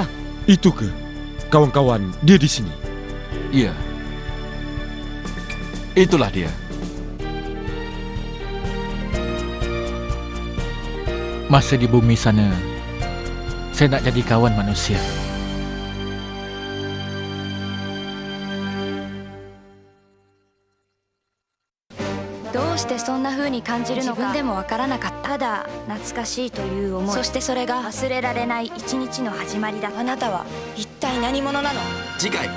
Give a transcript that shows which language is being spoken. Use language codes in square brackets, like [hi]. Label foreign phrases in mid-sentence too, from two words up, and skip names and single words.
[ms] Itu ke? Kawan-kawan, dia di sini. Ya. Itulah dia. Masa di bumi sana, saya nak jadi kawan manusia. [ja] どうしてそんな風に感じるのか自分でもわからなかった。ただ懐かしいという思い、そしてそれが忘れられない一日の始まりだ。あなたは一体何者なの？